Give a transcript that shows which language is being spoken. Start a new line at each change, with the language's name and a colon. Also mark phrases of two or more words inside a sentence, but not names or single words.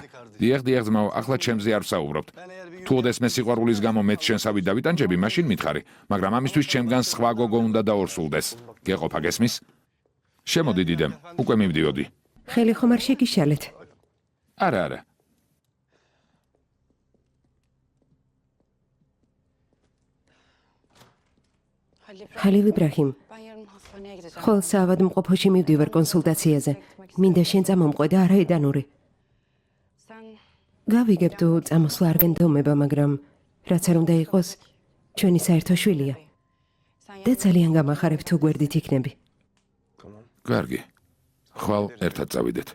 Georgian: დიახ, ძმაო, ახლა ჩემზე არ ვსაუბრობთ. თუ ოდესმე სიყვარულის გამო მეც შენსავით დავიტანჯები, მაშინ მითხარი, მაგრამ ამისთვის ჩემგან სხვა გოგო უნდა დაორსულდეს. გეყოფა გესმის? შემოდი დიდემ, უკვე მივდიოდი. ხელი ხომ არ შეგიშალეთ? არა. ხალილ იბრაჰიმ,
Turkish: Ben yarın hastaneye gideceğim.
Georgian: ხოლ საავადმყოფოში მივდივარ კონსულტაციაზე. მინდა შენ წამომყვე და არა ედანური.
Turkish: Sen
Georgian: გავიგებ თუ წამოსვლა არ გენდომება, მაგრამ რაც არ უნდა იყოს, ჩვენი საერთო შვილია. და ძალიან გამახარებ თუ გვერდით იქნები. კარგი. ხვალ ერთად წავიდეთ.